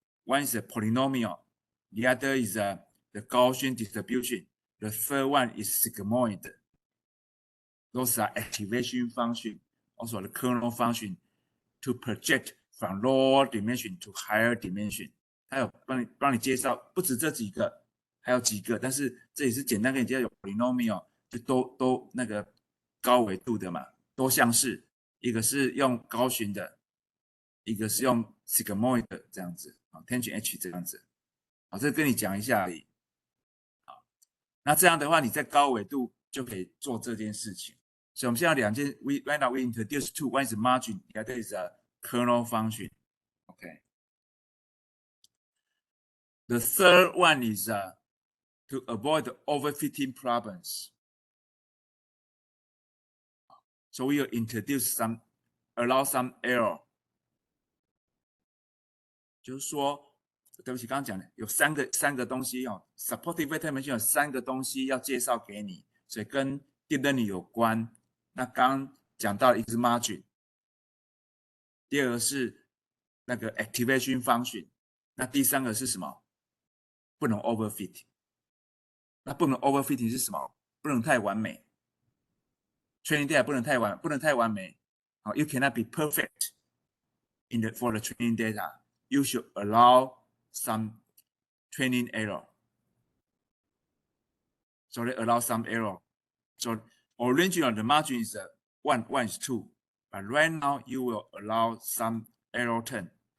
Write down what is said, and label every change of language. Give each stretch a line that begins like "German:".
English: One is a polynomial, the other is the Gaussian distribution. The third one is sigmoid. Those are activation function, also the kernel function to project from lower dimension to higher dimension.
Chinese: 还有帮你介绍，不止这几个，还有几个，但是这也是简单跟你介绍有 polynomial， 就都那个高纬度的嘛，多项式，一个是用高循的，一个是用 sigmoid 的这样子，啊 ，tangent h 这样子，好，这跟你讲一下而已。好，那这样的话，你在高纬度就可以做这件事情。所以我们现在两件
English: right now we introduce two. One is margin, the other is a kernel function. Okay. The third one is to avoid overfitting problems. So we will introduce allow some error.
Chinese: 就是说，对不起，刚刚讲的有三个东西哦 ，supportive vector machine 有3个东西要介绍给你，所以跟 deep learning 有关。那刚刚讲到一个是 margin， 第二个是那个 activation function， 那第三个是什么？不能 overfit。那不能 overfitting 是什么？不能太完美。 training data 不能太完美。
English: 好 ，you cannot be perfect for the training data. You should allow some training error. So they allow some error. So originally the margin is 1 is 2, but right now you will allow some error term.